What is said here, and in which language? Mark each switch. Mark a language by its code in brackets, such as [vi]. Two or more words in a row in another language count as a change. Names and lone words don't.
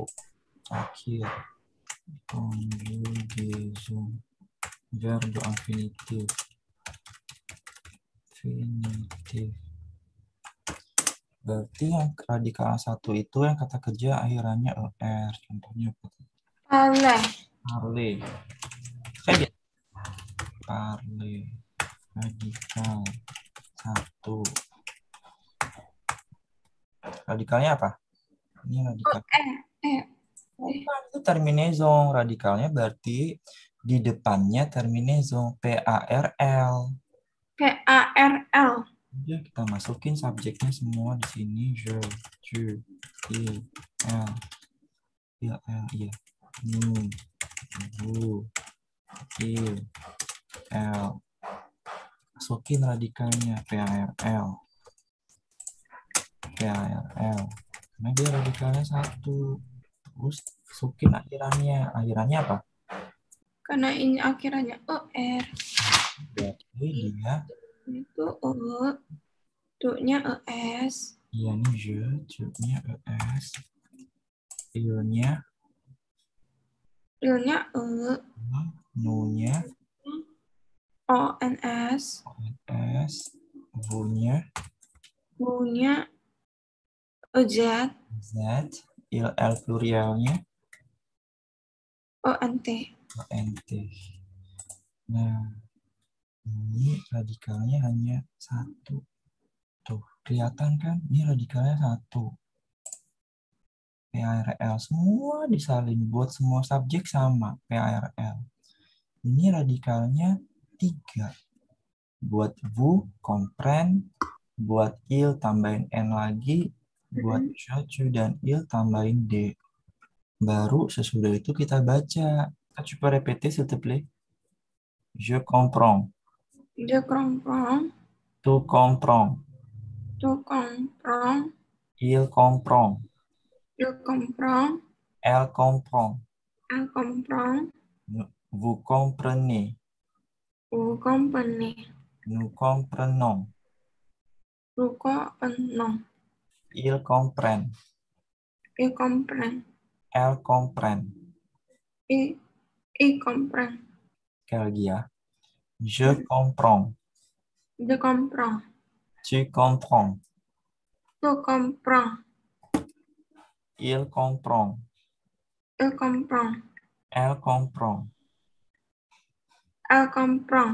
[id] Akhir. Conjugasm. Verb infinitif. infinitif. Berarti yang radikal 1 itu yang kata kerja akhirannya er. Contohnya apa? Parler. [fr] Parler. Très bien. Parler. [id] Radikal 1. Radikalnya apa? Ini radikal. Bukan, itu terminaison. Radikalnya berarti di depannya terminaison. PARL. PARL. Ya, kita masukin subjeknya semua di sini. [fr] Je, tu, il, elle. Il, elle, iya. Nous, vous, il, elle. [id] Masukin radikalnya. PARL. PARL. Karena dia radikalnya 1. Terus masukin akhirannya. Akhirannya apa? Karena ini akhirannya ER. Berarti dia Itu E. Tu-nya ES. iya nih je, tu-nya ES, il-nya Il-nya E. nu-nya ONS. ONS, vous-nya Bu-nya EZ. Z, il-el plurialnya ONT. ONT. Nah, ini radikalnya hanya 1. Tuh, kelihatan kan? Ini radikalnya 1. PARL semua disalin buat semua subjek sama PARL. Ini radikalnya 3. Buat vous, comprendre, buat il tambahin n lagi, buat je, tu, dan il tambahin d. Baru sesudah itu kita baca. [fr] Tu peux répéter s'il te plaît? Je comprends. Je comprends. Tu comprends. Tu comprends. Il comprend. Je comprends. Elle comprend. Elle comprend. Vous comprenez. Vous comprenez. Nous comprenons. Vous comprenons. Ils comprennent. Il comprend. Elles comprennent. Il comprend. [id] Sekali lagi ya. [fr] Je comprends. Je comprends. Tu comprends. Tu comprends. Il comprend. Il comprend. Elle comprend. Elle comprend.